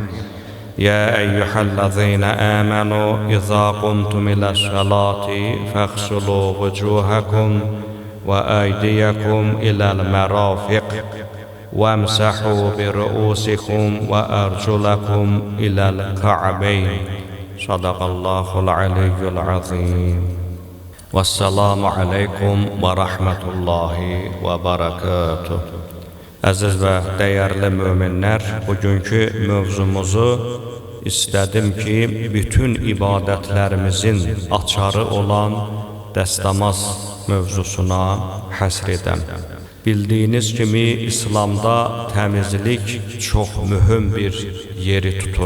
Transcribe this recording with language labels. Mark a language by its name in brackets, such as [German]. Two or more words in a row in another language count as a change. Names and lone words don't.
[Arabic] يا أيها الذين آمنوا إذا قمتم إلى الصلاة فاغسلوا وجوهكم وأيديكم إلى المرافق وامسحوا برؤوسكم وأرجلكم إلى الكعبين. صدق الله العلي العظيم. والسلام عليكم ورحمة الله وبركاته. [Azerbaijani] Əziz və dəyərli möminlər, bugünkü mövzumuzu istədim ki, bütün ibadətlərimizin açarı olan dəstəmaz mövzusuna həsr edəm. Bildiyiniz kimi, İslamda təmizlik çox mühüm bir yeri tutur.